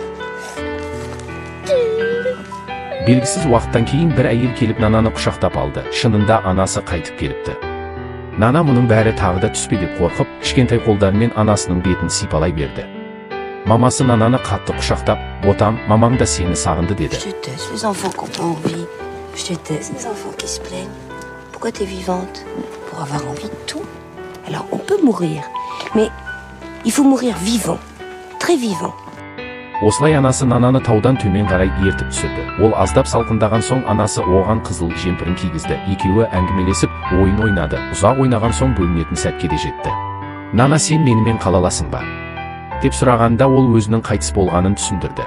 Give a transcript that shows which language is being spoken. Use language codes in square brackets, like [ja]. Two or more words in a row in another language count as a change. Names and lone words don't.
[kk] Белгісіз уақыттан кейін бір әйел келіп Нананы құшақтап алды. Шынында анасы қайтып келіпті. Нана мұның бәрі тағы да түспе деп қорқып, кішкентай қолдарымен анасының бетін сипалай берді. Мамасы Нананы қатты құшақтап, "Ботам, мамам да сені сағынды" деді. [fr] Je te déteste, les enfants qui ont envie. Je te déteste, les enfants qui se plaignent. Pourquoi t'es vivante? Pour avoir envie de tout. Alors on peut mourir, mais il faut mourir vivant, très vivant. [kk] Осылай анасы Нананы таудан төмен қарай ертіп түсірді. Ол аздап салқындаған соң анасы оған қызыл жемпірін кигізді. Екеуі әңгімелесіп, ойын ойнады. Ұзақ ойнаған соң бөлінетін сәтке де жетті. "Нана, сен менімен қалаласың ба?" деп сұрағанда ол өзінің қайтыс болғанын түсіндірді.